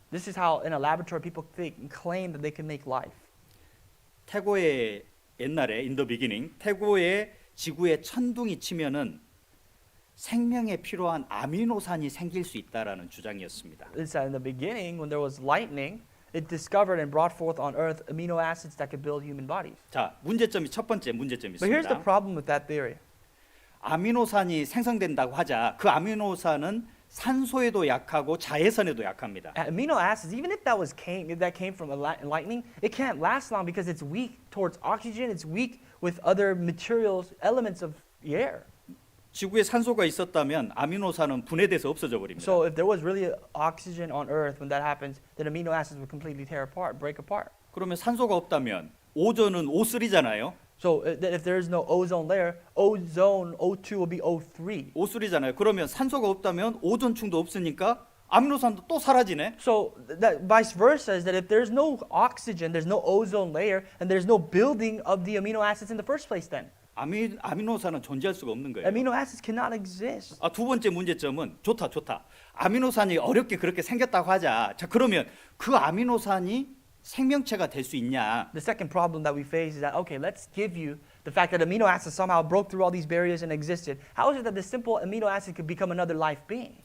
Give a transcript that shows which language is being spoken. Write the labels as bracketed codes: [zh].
[en] This is how in a laboratory people think and claim that they can make life. [ko] 태고에 옛날에 [en] in the beginning [ko] 태고에 지구에 천둥이 치면은 생명에 필요한 아미노산이 생길 수 있다라는 주장이었습니다. [en] It's that in the beginning, when there was lightning, it discovered and brought forth on Earth amino acids that could build human bodies. [ko] 자, 첫 번째 문제점이 [en] But here's the [ko] 있습니다. [en] problem with that theory. [ko] 아미노산이 생성된다고 하자 그 아미노산은 산소에도 약하고 자외선에도 약합니다. [en] Amino acids, even if that came from lightning, it can't last long because it's weak towards oxygen. It's weak with other materials, elements of the air. [ko] 지구에 산소가 있었다면 아미노산은 분해돼서 없어져 버립니다. [en] So if there was really oxygen on Earth when that happens, then amino acids would completely tear apart, break apart. [ko] 그러면 산소가 없다면 오존은 O3잖아요. [en] So if there is no ozone layer, ozone O2 will be O3. [ko] O3잖아요. 그러면 산소가 없다면 오존층도 없으니까 아미노산도 또 사라지네. [en] So that vice versa is that if there's no oxygen, there's no ozone layer, and there's no building of the amino acids in the first place then. [ko] 아미노산은 존재할 수가 없는 거예요. [en] Amino acids cannot exist. [ko] 두 번째 문제점은 좋다. 아미노산이 어렵게 그렇게 생겼다고 하자. 자, 그러면 그 아미노산이 생명체가 될 수 있냐? [en] The second problem that we face is that, okay, let's give you the fact that amino acids somehow broke through all these barriers and existed. How is it that this simple amino acid could become another life being?